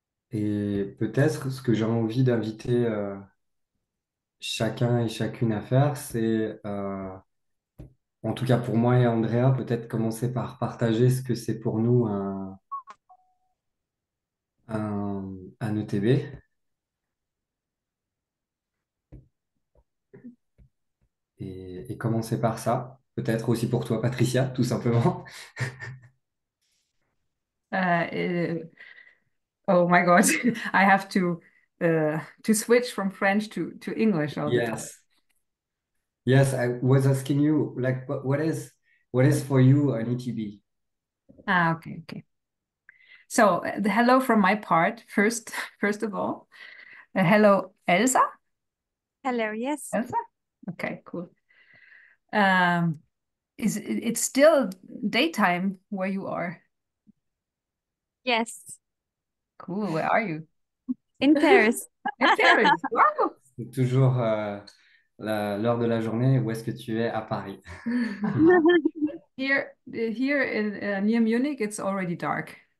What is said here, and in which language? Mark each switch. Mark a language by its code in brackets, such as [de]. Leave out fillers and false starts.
[fr] Et peut-être ce que j'ai envie d'inviter chacun et chacune à faire, c'est, en tout cas pour moi et Andrea, peut-être commencer par partager ce que c'est pour nous un ETB et commencer par ça. Peut-être aussi pour toi, Patricia, tout simplement. [en] Uh, oh my God, I have to switch from French to English all the time. Yes. Yes, I was asking you, like, what is for you an ETB? Ah, okay, okay. So, the hello from my part first, first of all. Hello, Elsa. Hello, yes. Elsa. Okay, cool. Um, it's still daytime where you are? Yes. Cool. Where are you? In Paris. In Paris. Wow. [fr] C'est toujours l'heure de la journée, où est-ce que tu es à Paris? [en] Here in near Munich, it's already dark.